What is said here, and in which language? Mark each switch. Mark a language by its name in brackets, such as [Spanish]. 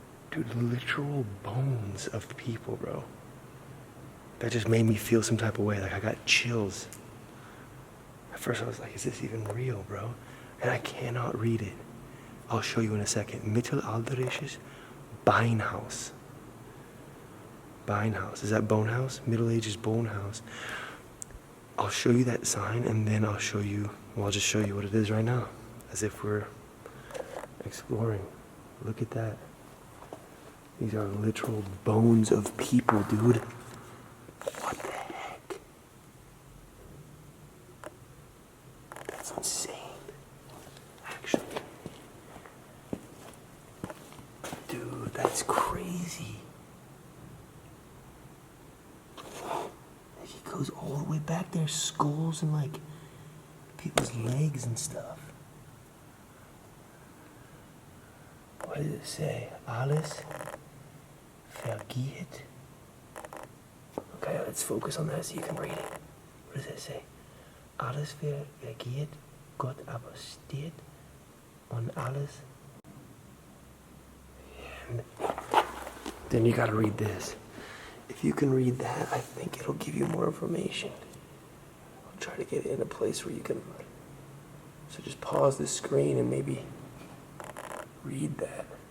[English] Dude, literal bones of people, bro. That just made me feel some type of way. Like, I got chills. At first, I was like, is this even real, bro? And I cannot read it. I'll show you in a second. [German] Mittelalterisches Beinhaus. [English] Beinhaus. Is that Bonehouse? Middle Ages Bonehouse. I'll show you that sign, and then I'll show you, well, I'll just show you what it is right now. As if we're exploring. Look at that. These are literal bones of people, dude. What the heck? That's insane. Actually. Dude, that's crazy. He goes all the way back there, skulls and like people's legs and stuff. What does it say? [German] Alles vergeht. [English] Okay, let's focus on that so you can read it. What does it say? [German] Alles vergeht, Gott aber steht und alles. [English] And then you gotta read this. If you can read that, I think it'll give you more information. I'll try to get it in a place where you can. So just pause the screen and maybe read that.